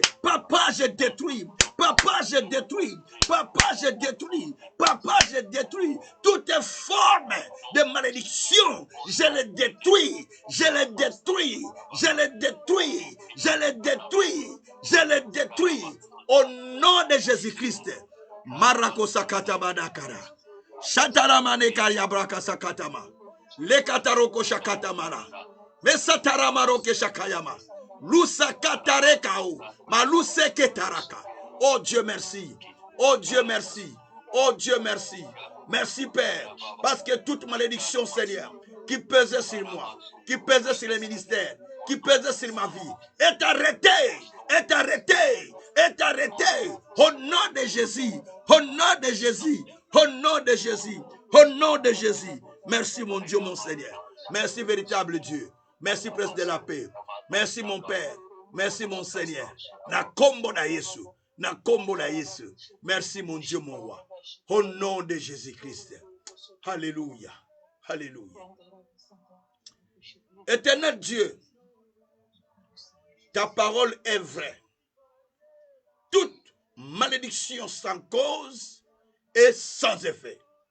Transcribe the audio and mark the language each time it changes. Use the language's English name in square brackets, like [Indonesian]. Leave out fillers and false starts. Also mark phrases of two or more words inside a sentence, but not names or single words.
[French] Papa, je détruis. Papa, je détruis. Papa, je détruis. Papa, je détruis. Toutes les formes de malédiction, je les détruis. Je les détruis. Je les détruis. Je les détruis. Je les détruis. Au nom de Jésus-Christ. Marakosa badakara. Shataramane karyabraka sakatama. Lekataroko shakatamara. Mesataramaro shakayama. Lusa katarekao. Maluse ketaraka. Oh Dieu merci. Oh Dieu merci. Oh Dieu merci. Merci Père. Parce que toute malédiction, Seigneur, qui pesait sur moi, qui pesait sur le ministère, qui pesait sur ma vie, est arrêté. Est arrêté. Est arrêté. Au nom de Jésus. Au nom de Jésus. Au nom de Jésus, au nom de Jésus. Merci mon Dieu, mon Seigneur. Merci véritable Dieu. Merci Prince de la paix. Merci mon Père. Merci mon Seigneur. [Lingala] Na kombo na Yesu. Na kombo na Yesu. [French] Merci mon Dieu, mon roi. Au nom de Jésus-Christ. Alléluia. Alléluia. Éternel Dieu, ta parole est vraie. Toute malédiction sans cause et sans effet.